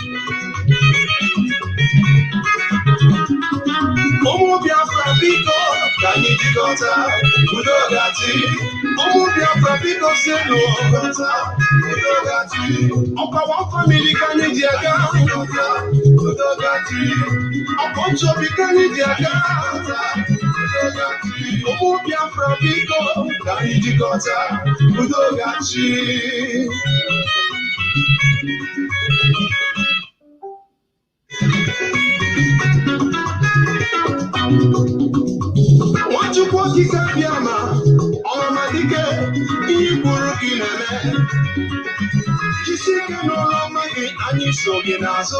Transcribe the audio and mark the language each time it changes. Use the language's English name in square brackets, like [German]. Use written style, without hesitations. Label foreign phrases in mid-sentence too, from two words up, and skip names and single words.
[Igbo] Ụmụ Biafra biko [English] Can you dig out? [Igbo] Udogati. Omo Biafra biko senu. Udogati. [English] Opa wa family can you dig out? [Igbo] Udogati. [English] Opa chobi can you dig out? [Igbo] Udogati. Omo Biafra biko. [English] Can you dig out? Udogati. [Igbo] Nwachukwu okike Biama, ọmadike, ihe kwuru gị na-eme. Jisike n'ụlọ ọma gị, anyị so gị n'azụ.